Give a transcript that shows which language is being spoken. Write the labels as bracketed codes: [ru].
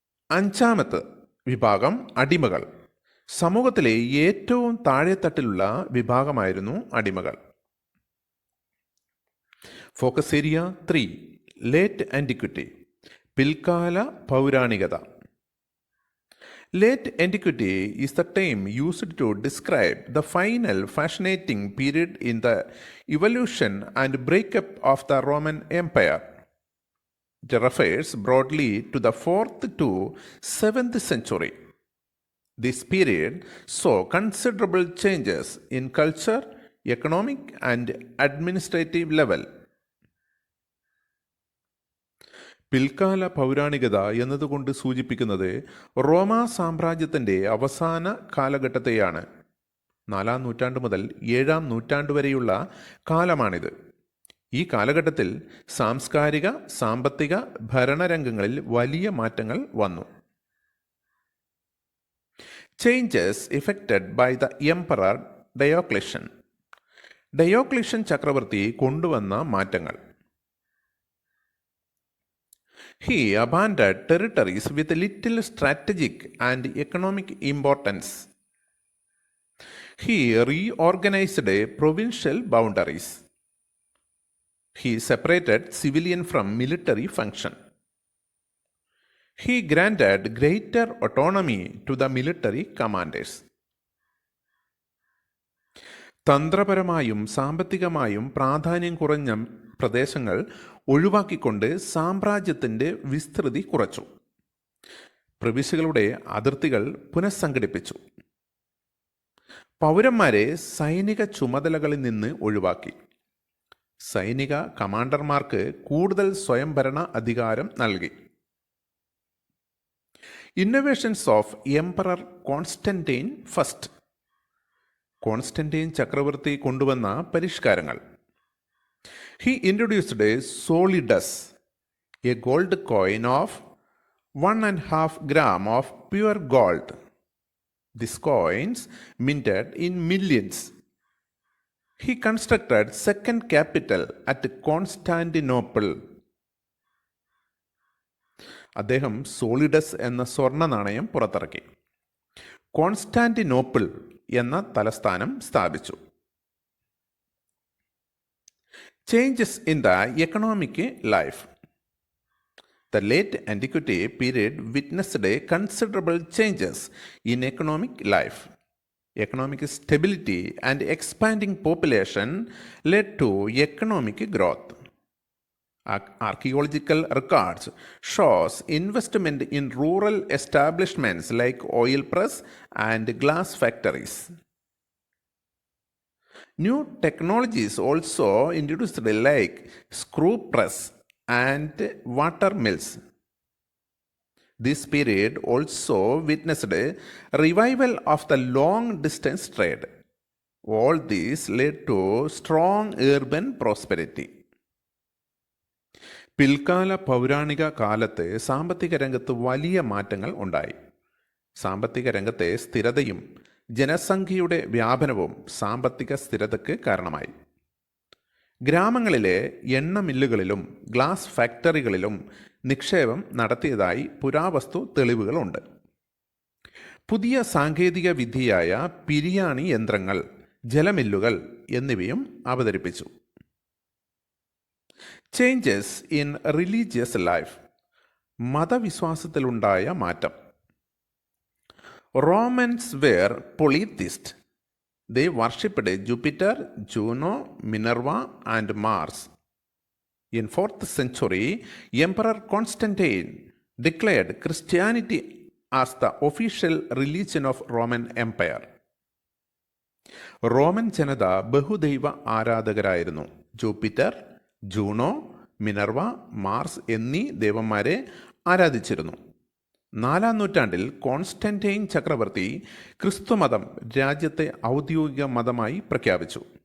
[ml] അഞ്ചാമത്തെ വിഭാഗം അടിമകൾ. സമൂഹത്തിലെ ഏറ്റവും താഴെത്തട്ടിലുള്ള വിഭാഗമായിരുന്നു അടിമകൾ. [en] focus area 3, late antiquity, [ml] പിൽക്കാല പൗരാണികത. [en] Late antiquity is the term used to describe the final fascinating period in the evolution and breakup of the Roman Empire. It refers broadly to the 4th to 7th century. This period saw considerable changes in culture, economic, and administrative level. [ml] പിൽക്കാല പൗരാണികത എന്നതുകൊണ്ട് സൂചിപ്പിക്കുന്നത് റോമാ സാമ്രാജ്യത്തിൻ്റെ അവസാന കാലഘട്ടത്തെയാണ്. 4-ാം നൂറ്റാണ്ട് മുതൽ 7-ാം നൂറ്റാണ്ട് വരെയുള്ള കാലമാണിത്. ഈ കാലഘട്ടത്തിൽ സാംസ്കാരിക, സാമ്പത്തിക, ഭരണരംഗങ്ങളിൽ വലിയ മാറ്റങ്ങൾ വന്നു. [en] Changes effected by the emperor Diocletian. [ml] ഡയോക്ലേഷൻ ചക്രവർത്തി കൊണ്ടുവന്ന മാറ്റങ്ങൾ. [en] He abandoned territories with little strategic and economic importance. He reorganized provincial boundaries. He separated civilian from military function. He granted greater autonomy to the military commanders. [ml] തന്ത്രപരമായും സാമ്പത്തികമായും പ്രാധാന്യം കുറഞ്ഞ പ്രദേശങ്ങൾ ഒഴിവാക്കിക്കൊണ്ട് സാമ്രാജ്യത്തിൻ്റെ വിസ്തൃതി കുറച്ചു. പ്രവിശ്യകളുടെ അതിർത്തികൾ പുനഃസംഘടിപ്പിച്ചു. പൗരന്മാരെ സൈനിക ചുമതലകളിൽ നിന്ന് ഒഴിവാക്കി. സൈനിക കമാൻഡർമാർക്ക് കൂടുതൽ സ്വയംഭരണ അധികാരം നൽകി. [en] Innovations of emperor Constantine first. [ml] Constantine ചക്രവർത്തി കൊണ്ടുവന്ന പരിഷ്കാരങ്ങൾ. [en] He introduced a solidus, a gold coin of 1.5 gram of pure gold. These coins minted in millions. He constructed second capital at Constantinople. [ml] അദ്ദേഹം സോളിഡസ് എന്ന സ്വർണ്ണ നാണയം പുറത്തിറക്കി. കോൺസ്റ്റാന്റിനോപ്പിൾ എന്ന തലസ്ഥാനം സ്ഥാപിച്ചു. [en] Changes in the economic life. The late antiquity period witnessed considerable changes in economic life. Economic stability and expanding population led to economic growth. Archaeological records shows investment in rural establishments like oil press and glass factories. New technologies also introduced like screw press and water mills. This period also witnessed a revival of the long distance trade. All this led to strong urban prosperity. [ml] പിൽക്കാല പൗരാണിക കാലത്ത് സാമ്പത്തിക രംഗത്ത് വലിയ മാറ്റങ്ങൾ ഉണ്ടായി. സാമ്പത്തിക രംഗത്തെ സ്ഥിരതയും ജനസംഖ്യയുടെ വ്യാപനവും സാമ്പത്തിക സ്ഥിരതയ്ക്ക് കാരണമായി. ഗ്രാമങ്ങളിലെ എണ്ണ മില്ലുകളിലും ഗ്ലാസ് ഫാക്ടറികളിലും നിക്ഷേപം നടത്തിയതായി പുരാവസ്തു തെളിവുകളുണ്ട്. പുതിയ സാങ്കേതിക വിദ്യയായ പിരിയാണി യന്ത്രങ്ങൾ, ജലമില്ലുകൾ എന്നിവയും അവതരിപ്പിച്ചു. [en] Changes in religious life. [ml] മതവിശ്വാസത്തിലുണ്ടായ മാറ്റം. [en] Romans were polytheists. They worshipped Jupiter, Juno, Minerva, and Mars. In 4th century, Emperor Constantine declared Christianity as the official religion of Roman Empire. [ml] Roman ജനത ബഹുദൈവ ആരാധകരായിരുന്നു. ജൂപ്പിറ്റർ, ജൂണോ, മിനർവ, മാർസ് എന്നീ ദേവന്മാരെ ആരാധിച്ചിരുന്നു. 4-ാം നൂറ്റാണ്ടിൽ Constantine ചക്രവർത്തി ക്രിസ്തുമതം രാജ്യത്തെ ഔദ്യോഗിക മതമായി പ്രഖ്യാപിച്ചു.